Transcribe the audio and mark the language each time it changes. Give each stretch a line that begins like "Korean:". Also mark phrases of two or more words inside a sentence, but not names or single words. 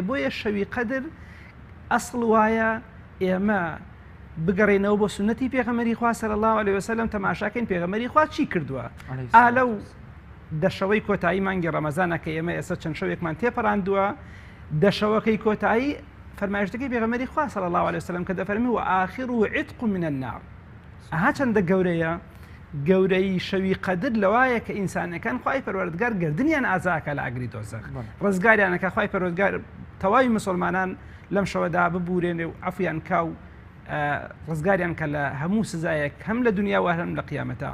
Central Kurdish: بۆیە شەوی قەدر ئەسڵ وایە ئێمە بگەڕێنەوە بۆ سنەتی پێغەمبەری خوا
Arabic: صلی الله علیه وسلم،
Central Kurdish: تەماشاکەین پێغەمبەری خوا چی کردووە. ئالەو دەشەوەی کۆتایی مانگی ڕەمەزانە کە ئێمە ئێستا چەند شەوێکمان تێپەڕاندووە، دەشەوەکەی کۆتایی فەرمایشتەکەی پێغەمبەری خوا
Arabic: صلی الله علیه وسلم
Central Kurdish: کە دەفەرمی و ئاخر و
Arabic: عتق من النار.
Central Kurdish: ئەها چەندە گەورەیە. گەورەی شەوی قەدر لەوایە کە ئینسانەکان خوای پەروەردگار گردنیان ئازاکە لە ئاگری دۆزەخ، ڕزگاریانەکە خوای پەروەردگار تەواوی مسلمانان لەم شەوەدا ببورێنێ و عەفویان کا و ڕزگاریان کە لە هەموو سزایەک هەم لە دنیا و هەم لە قیامەتە.